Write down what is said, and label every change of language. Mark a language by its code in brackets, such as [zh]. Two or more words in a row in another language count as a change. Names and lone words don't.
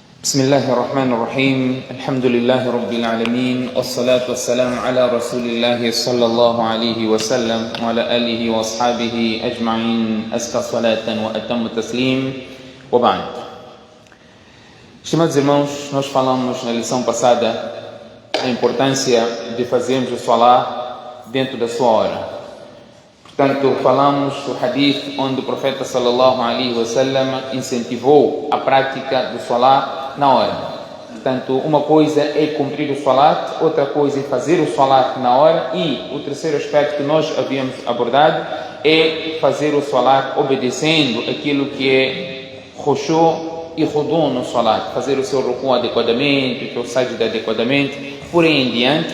[ar] بسم الله الرحمن الرحيم الحمد لله رب العالمين والصلاة والسلام على رسول الله صلى الله عليه وسلم وعلى آله وأصحابه أجمعين أزكى صلاة وأتم تسليم وبعد. [pt] Estimados irmãos, nós falamos na lição passada a importância de fazermos o salah dentro da sua hora. Portanto, falamos do hadith onde o profeta [ar] صلى الله عليه وسلم [pt] incentivou a prática do salah na hora. Portanto, uma coisa é cumprir o salat, outra coisa é fazer o salat na hora, e o terceiro aspecto que nós havíamos abordado é fazer o salat obedecendo aquilo que é khushu e rudu no salat, fazer o seu ruku adequadamente, o seu sajda adequadamente, por aí em diante.